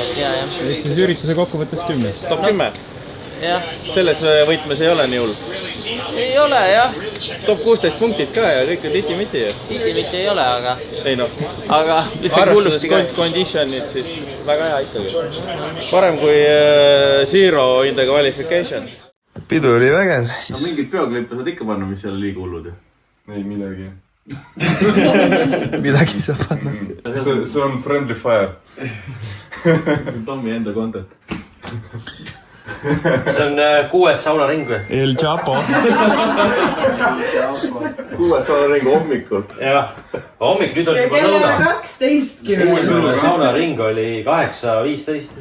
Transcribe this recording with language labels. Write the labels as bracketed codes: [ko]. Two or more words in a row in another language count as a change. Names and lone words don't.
[et] Ehk siis ürituse kokkuvõttes 10. Top 10. Selles võitmes ei ole nii hull. Ei ole, jah. Top 16 punktid ka ja kõik on titi-miti. Titi-miti ei ole, aga... Ei noh. Aga... Arvestades conditionid, siis väga hea ikkagi. Parem kui [en] Zero in the qualification. [et] Pidu oli vägev. Aga mingid peoklippe saad ikka panna, mis seal liiga hullud? Ei, midagi. Midagi saab panna. See on [en] friendly fire. [et] Tommi enda content. See on 6. saunaring või? El Chapo. 6. saunaring hommikul. Jah, hommik nüüd on juba lõuna. lõuna. 12. Esimene saunaring oli 8:15.